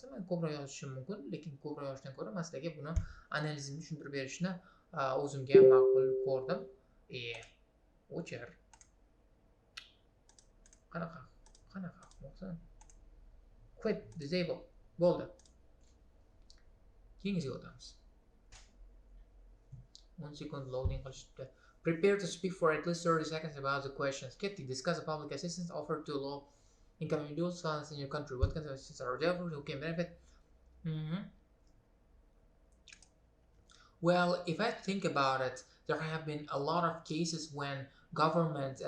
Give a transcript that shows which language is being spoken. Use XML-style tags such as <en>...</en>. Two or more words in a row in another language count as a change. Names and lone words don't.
<uz>Men ko'proq yozishim mumkin, lekin ko'proq yozishdan ko'ra men sizlarga buni analizini tushuntirib berishni o'zimga ma'qul ko'rdim. O'chir. Qanaqa bo'lsin?</uz> <en>Quit, disable.</en> <uz>Bo'ldi. Keyingisiga o'tamiz. 1</uz> <en>second loading</en> <uz>qilishibdi.</uz> <en>Prepare to speak for at least 30 seconds about the questions.</en> <uz>Ketdik.</uz> <en>Discuss the public assistance offered to low-income individuals in your country. What kinds of assistance are available? Who can benefit? Well, if I think about it, there have been a lot of cases when governments and</en>